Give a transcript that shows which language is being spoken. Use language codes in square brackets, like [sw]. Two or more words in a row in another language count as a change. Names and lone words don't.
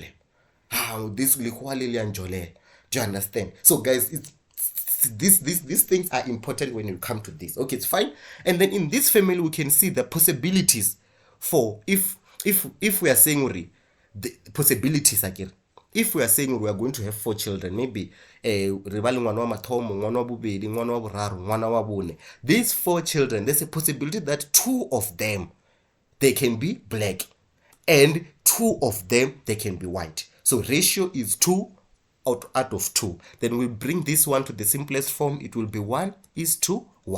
[en] This will do you understand? So guys, these things are important when you come to this. Okay, it's fine. And then in this family, we can see the possibilities for if we are saying the possibilities akere, if we are saying we are going to have 4 children, maybe [nso] re ba le ngwana wa mathomo, ngwana wa bobedi, ngwana wa boraro, ngwana wa bone, [en] these 4 children, there's a possibility that 2 of them they can be black and 2 of them they can be white. So ratio is 2 out of 2. Then we bring this one to the simplest form. It will be 1:1.